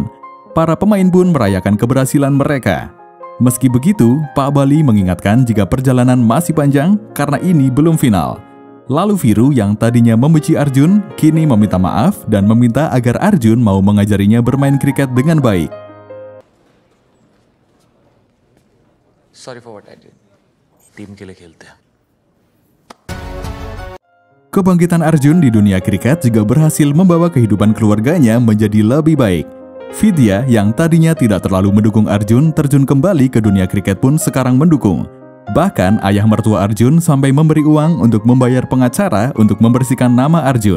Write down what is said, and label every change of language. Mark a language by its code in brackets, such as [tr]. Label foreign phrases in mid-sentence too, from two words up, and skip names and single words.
[id] Para pemain pun merayakan keberhasilan mereka. Meski begitu, Pak Bali mengingatkan jika perjalanan masih panjang karena ini belum final. Lalu Viru yang tadinya membenci Arjun, kini meminta maaf dan meminta agar Arjun mau mengajarinya bermain kriket dengan baik. [en] Sorry for what I did. [hi] Team के लिए खेलते हैं. [id] Kebangkitan Arjun di dunia kriket juga berhasil membawa kehidupan keluarganya menjadi lebih baik. Vidya yang tadinya tidak terlalu mendukung Arjun terjun kembali ke dunia kriket pun sekarang mendukung. Bahkan ayah mertua Arjun sampai memberi uang untuk membayar pengacara untuk membersihkan nama Arjun.